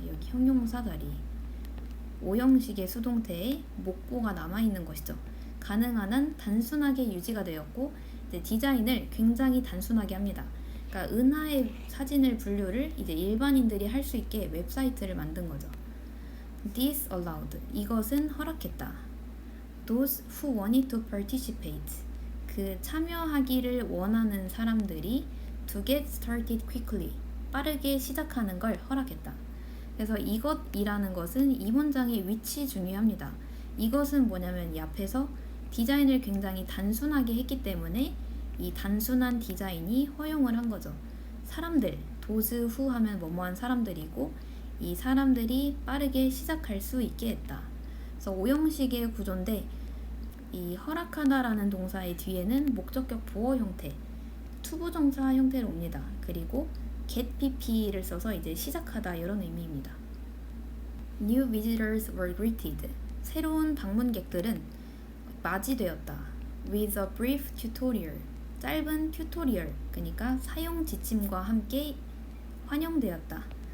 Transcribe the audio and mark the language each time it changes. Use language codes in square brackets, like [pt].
[ko] 여기 형용사 자리 오형식의 수동태에 목보가 남아있는 것이죠. 가능한 한 단순하게 유지가 되었고 이제 디자인을 굉장히 단순하게 합니다. 그러니까 은하의 사진을 분류를 이제 일반인들이 할 수 있게 웹사이트를 만든 거죠. [en] This allowed [ko] 이것은 허락했다. [en] Those who wanted to participate [ko] 그 참여하기를 원하는 사람들이 [en] to get started quickly [ko] 빠르게 시작하는 걸 허락했다. 그래서 이것이라는 것은 이 문장의 위치 중요합니다. 이것은 뭐냐면 이 앞에서 디자인을 굉장히 단순하게 했기 때문에 이 단순한 디자인이 허용을 한 거죠. 사람들, those who 하면 뭐뭐한 사람들이고 이 사람들이 빠르게 시작할 수 있게 했다. 그래서 오형식의 구조인데 이 허락하다라는 동사의 뒤에는 목적격 보어 형태, 투부정사 형태로 옵니다. 그리고 get pp를 써서 이제 시작하다 이런 의미입니다. [en] New visitors were greeted. [ko] 새로운 방문객들은 맞이되었다. [en] With a brief tutorial. [ko] 짧은 튜토리얼, 그러니까 사용 지침과 함께 환영되었다.